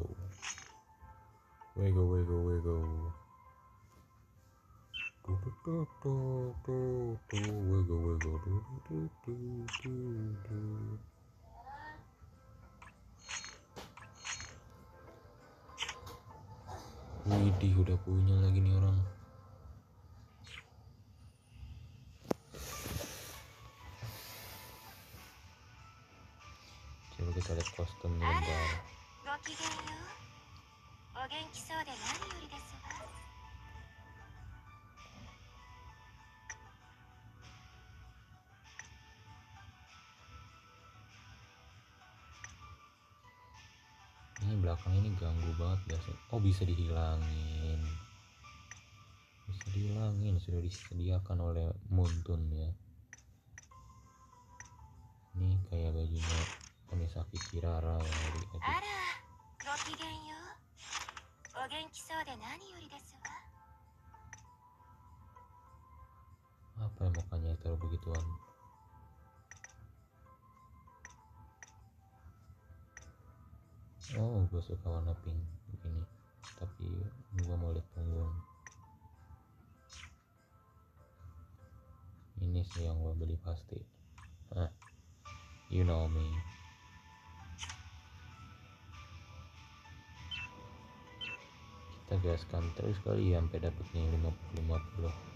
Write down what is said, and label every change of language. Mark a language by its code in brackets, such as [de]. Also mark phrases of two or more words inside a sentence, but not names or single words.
[en] Wiggle wiggle wiggle. Wiggle wiggle. [id] Widih udah punya lagi nih orang. Coba kita lihat kostumnya bentar. [ja] ごきげんよう。お元気そうで何よりですわ。 [id] Ini belakang ini ganggu banget biasanya. Oh bisa dihilangin. Bisa dihilangin, sudah disediakan oleh Muntun ya. Ini kayak bajunya Onisaki Kirara ya di edit. [ja] あらごきげんよう。お元気そうで何よりですわ。 [id] Apa ya mukanya taruh begituan? Oh gue suka warna pink begini. Tapi gue mau lihat punggung. Ini sih yang gue beli pasti. Hah, [en] you know me. [id] Kita gaskan terus kali ya sampai dapet nih 50-50.